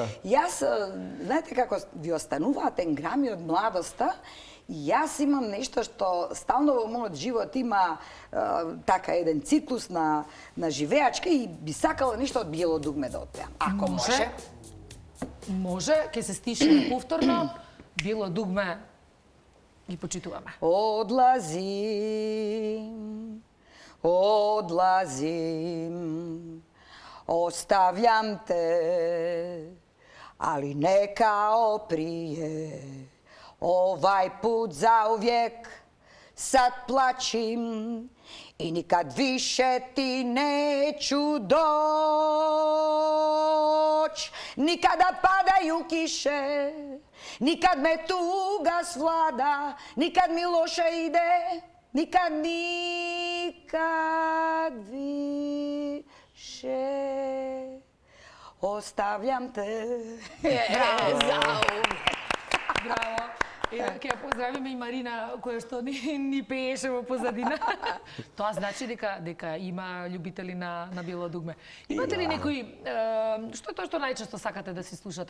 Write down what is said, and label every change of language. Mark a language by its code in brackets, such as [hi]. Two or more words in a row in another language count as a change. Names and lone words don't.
[mk] Јас, знаете како ви остануваат енграми од младоста, и јас имам нешто што стално во мојот живот има така еден циклус на живеачка и би сакала нешто од Биело дугме да отпеам. Ако може. Може, ќе се стишиме повторно. Било дугме ги почитуваме. [bs] Odlazim, ostavljam te, ali ne kao prije. Ovaj put zauvijek sad plačim i nikad više ti neću doć. Nikada padaju kiše, nikad me tuga svlada, nikad mi loše ide, nikad više. Ostavljam te. [mk] Браво. Ќе поздравиме и Марина, која што ни пееше во позадина. Тоа значи дека има љубители на Биело дугме. Имате ли некои што е тоа што најчесто сакате да си слушате?